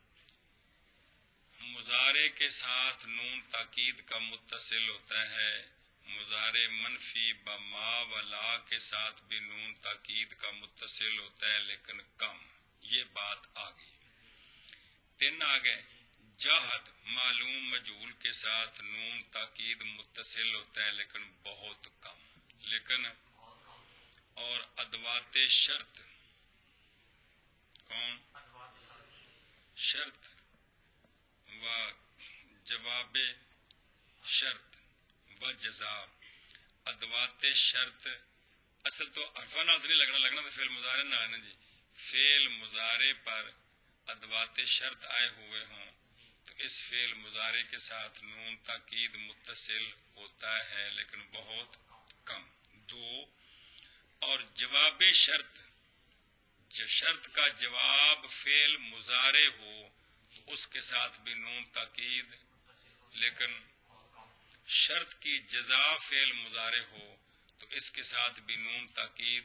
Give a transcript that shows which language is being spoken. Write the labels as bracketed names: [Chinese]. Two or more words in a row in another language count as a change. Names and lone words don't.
[Urdu] مضارع کے ساتھ نون تاکید کا متصل ہوتا ہے مضارع منفی بما و لا کے ساتھ بھی نون تاکید کا متصل ہوتا ہے لیکن کم یہ بات آ گئی تین آ گئے جہد معلوم مجہول کے ساتھ نون تاکید متصل ہوتا ہے لیکن بہت کم لیکن اور ادوات شرط کون شرط و جواب شرط و جزا ادوات شرط [Punjabi] اصل تو حرفاں نال نہیں لگنا [Urdu] تو فعل مضارع نہ آنا جی فعل مضارع پر ادوات شرط آئے ہوئے ہوں تو اس فعل مضارع کے ساتھ نون تاکید متصل ہوتا ہے لیکن بہت کم دو اور جواب شرط جو شرط کا جواب فعل مضارع ہو تو اس کے ساتھ بھی نون تاکید لیکن شرط کی جزا فعل مضارع ہو تو اس کے ساتھ بھی نون تاکید